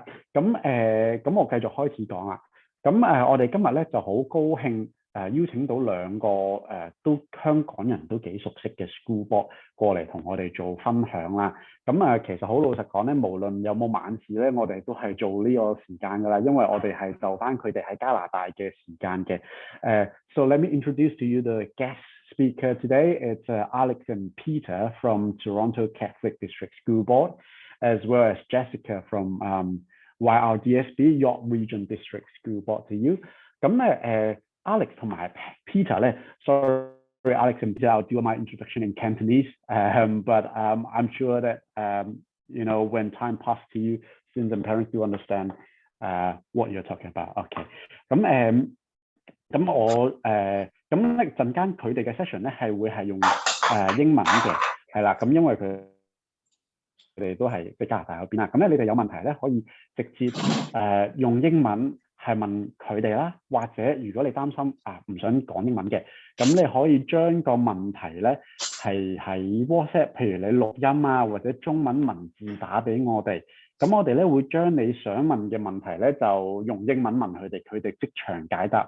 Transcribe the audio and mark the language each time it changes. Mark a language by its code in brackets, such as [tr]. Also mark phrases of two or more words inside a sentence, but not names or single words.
[yue] 咁我繼續開始講啦。我哋今日咧就好高興邀請到2個都香港人都幾熟悉嘅 [en] school board [yue] 過嚟同我哋做分享啦。其實好老實講咧，無論有冇晚市咧，我哋都係做呢個時間㗎啦，因為我哋係就翻佢哋喺加拿大嘅時間嘅。 [en] So let me introduce to you the guest speaker today. It's Alex and Peter from Toronto Catholic District School Board, as well as Jessica from YRDSB York Region District School Board to you. [yue] Alex 同埋 Peter 咧 [en] ，sorry Alex and Peter, I'll do my introduction in Cantonese, but I'm sure that when time passes to you, students and parents do understand what you're talking about. [yue] OK， 咁咧陣間佢哋嘅 session 咧係會係用英文嘅，係啦，咁因為佢哋都係喺加拿大嗰邊啦，咁咧你哋有問題咧可以直接用英文係問佢哋啦，或者如果你擔心唔想講英文嘅，咁你可以將個問題咧係喺 WhatsApp， 譬如你錄音啊或者中文文字打俾我哋，咁我哋咧會將你想問嘅問題咧就用英文問佢哋，佢哋即場解答你。